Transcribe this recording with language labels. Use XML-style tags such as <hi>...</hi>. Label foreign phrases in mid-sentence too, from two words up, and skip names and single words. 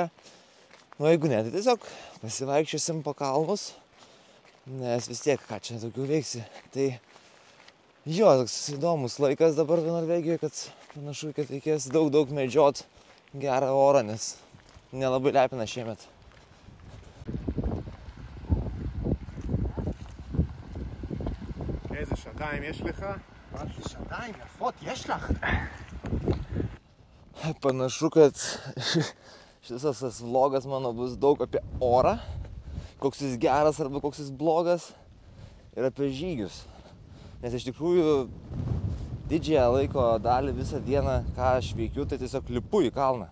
<lt>Nu, jeigu ne, tai tiesiog pasivaikščiosim po kalnus, nes vis tiek, ką čia daugiau veiksi. Tai jo, toks įdomus laikas dabar Norvegijoje, kad panašu, kad reikės daug medžiot gerą orą, nes nelabai lepina šiemet.</lt> <he>איזה שדיים יש לך? שדיים יפות יש לך.</he> <lt>Panašu, kad šis tas vlogas mano bus daug apie orą, koks jis geras arba koks jis blogas, ir apie žygius. Nes iš tikrųjų didžiąją laiko dalį visą dieną, ką aš veikiu, tai tiesiog lipu į kalną.</lt>